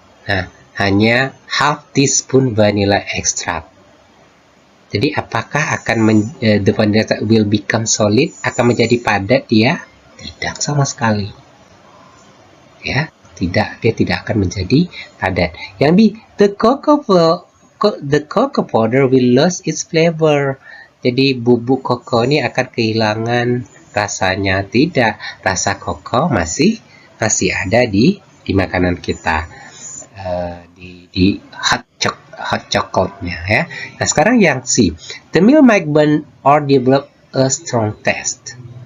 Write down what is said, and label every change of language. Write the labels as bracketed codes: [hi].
[id] Nah, hanya [en] half teaspoon vanilla extract. [id] Jadi apakah [en] the vanilla will become solid, [id] akan menjadi padat dia? Tidak sama sekali. Ya, dia tidak akan menjadi padat. Yang B, [en] the cocoa the cocoa powder will lose its flavor. [id] Jadi bubuk koko ini akan kehilangan rasanya. Tidak, rasa koko masih ada di makanan kita, di hot chocolate-nya ya. Nah, sekarang yang C. [en] The milk might burn or develop a strong taste.